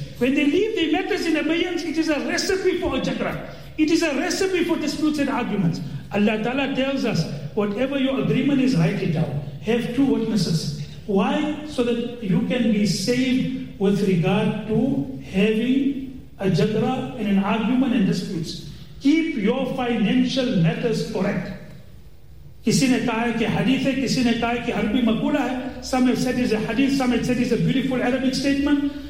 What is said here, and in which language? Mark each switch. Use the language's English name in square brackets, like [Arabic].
[English] When they leave the matters in abeyance, it is a recipe for a झगड़ा, it is a recipe for disputes and arguments. अल्लाह ताला tells us, whatever your agreement is, write it down, have two witnesses. Why? So that you can be save with regard to having a झगड़ा in an argument and disputes. Keep your financial matters correct. [Hindi] किसी ने कहा है कि हदीस है, किसी ने कहा है कि अरबी मकबूला है. [English] Some have said it's a hadith, some have said it's a beautiful Arabic statement.